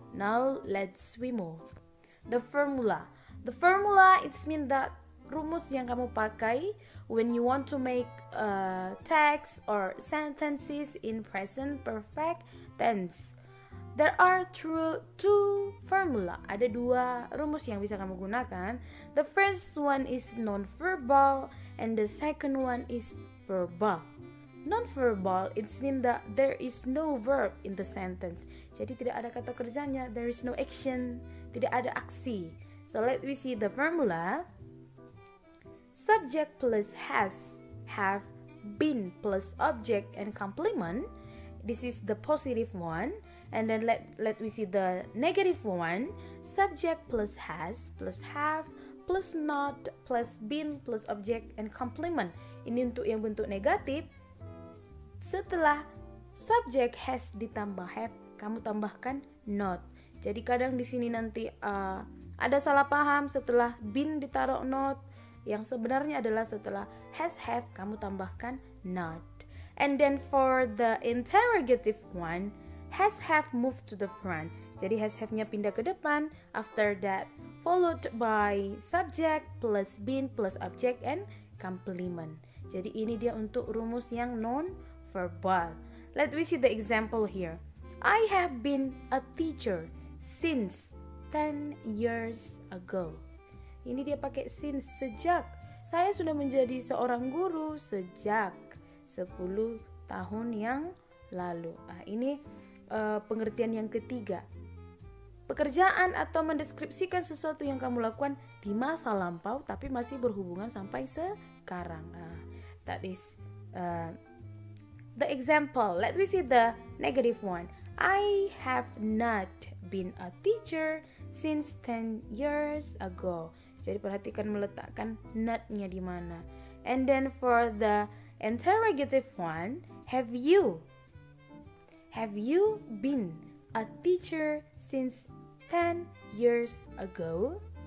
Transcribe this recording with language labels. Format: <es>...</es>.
<en>Now let's we move. The formula. The formula it's mean that</en> <id>rumus yang kamu pakai</id> <en>when you want to make text or sentences in present perfect tense. There are two formula.</en> <id>Ada dua rumus yang bisa kamu gunakan.</id> <en>The first one is non-verbal and the second one is verbal. Non-verbal it's mean that there is no verb in the sentence.</en> <id>Jadi tidak ada kata kerjanya,</id> <en>there is no action,</en> <id>tidak ada aksi.</id> <en>So let we see the formula. Subject plus has, have, been plus object and complement. This is the positive one. And then let we see the negative one. Subject plus has plus have plus not plus been plus object and complement.</en> <id>Ini untuk yang bentuk negatif. Setelah subject has ditambah have, kamu tambahkan not. Jadi kadang di sini nanti ada salah paham setelah been ditaruh not. Yang sebenarnya adalah setelah has have kamu tambahkan not.</id> <en>And then for the interrogative one, has have moved to the front.</en> <id>Jadi has have-nya pindah ke depan.</id> <en>After that, followed by subject plus been plus object and complement.</en> <id>Jadi ini dia untuk rumus yang non-verbal.</id> <en>Let me see the example here. I have been a teacher since 10 years ago.</en> <id>Ini dia pakai since, sejak. Saya sudah menjadi seorang guru sejak 10 tahun yang lalu. Ini pengertian yang ketiga. Pekerjaan atau mendeskripsikan sesuatu yang kamu lakukan di masa lampau tapi masih berhubungan sampai sekarang.</id> <en>That is the example. Let me see the negative one. I have not been a teacher since 10 years ago.</en> <id>Jadi perhatikan meletakkan not-nya di mana.</id> <en>And then for the interrogative one, have you been a teacher since 10 years ago?</en>